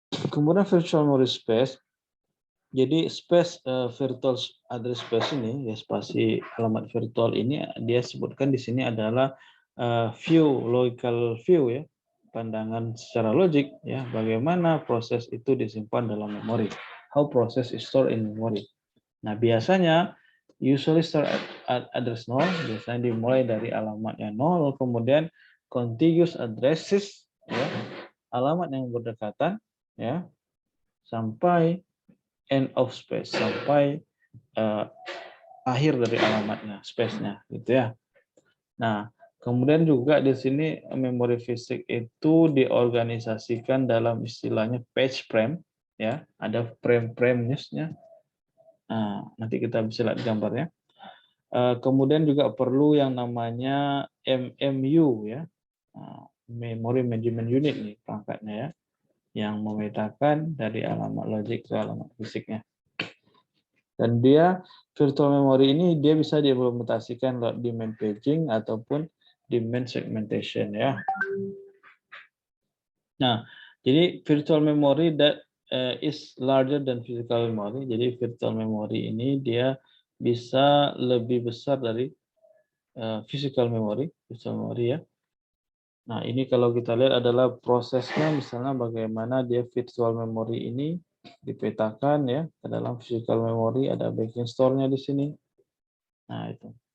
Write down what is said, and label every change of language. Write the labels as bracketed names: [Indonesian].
[Indonesian] Kemudian virtual memory space. Jadi space virtual address space ini ya spasi alamat virtual ini dia sebutkan di sini adalah view logical view ya, pandangan secara logik ya bagaimana proses itu disimpan dalam memori. [English] How process is stored in memory. [Indonesian] Nah, biasanya [English] usually start at address 0, [Indonesian] biasanya dimulai dari alamatnya 0, kemudian [English] contiguous addresses [Indonesian] ya, alamat yang berdekatan ya sampai [English] end of space, [Indonesian] sampai akhir dari alamatnya, space-nya gitu ya. Nah, kemudian juga di sini memori fisik itu diorganisasikan dalam istilahnya page frame ya, ada frame-frame-nya. Nah, nanti kita bisa lihat gambarnya. Kemudian juga perlu yang namanya MMU ya, Memory Management Unit nih perangkatnya ya, yang memetakan dari alamat logik ke alamat fisiknya. Dan dia virtual memory ini dia bisa diimplementasikan lewat demand paging ataupun demand segmentation ya. Nah, jadi [English] virtual memory that is larger than physical memory. [Indonesian] Jadi virtual memory ini dia bisa lebih besar dari physical memory, virtual memory ya. Nah, ini kalau kita lihat adalah prosesnya, misalnya bagaimana dia virtual memory ini dipetakan ya ke dalam physical memory, ada backing store-nya di sini. Nah, itu.